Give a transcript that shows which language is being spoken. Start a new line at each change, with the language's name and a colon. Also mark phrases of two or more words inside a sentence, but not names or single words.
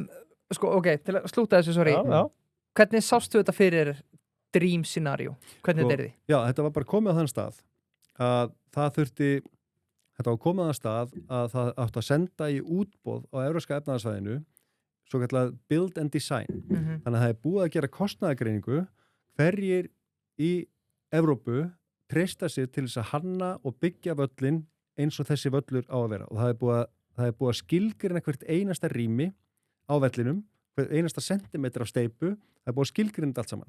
Icelandic: Sko, ok, til að slúta þessu, sorry. Já. Hvernig sástu þetta fyrir
English: dream scenario?
Icelandic: Hvernig þetta er því? Já, þetta var bara komið á þann stað að það þurfti... Þetta var komið á þann stað að það átti að senda í útboð á Evrópska efnahagsvæðinu svo kallað
English: build and design.
Icelandic: Þannig að það er búið að gera kostnaðargreiningu hverjir í Evrópu treysta sig til þess að hanna og byggja völlin eins og þessi völlur á að vera. Og það er búið að skilgreina hvert einasta rými á vellinum, hvert einasta sentimetra af steypu, það er búið að skilgreina þetta allt saman.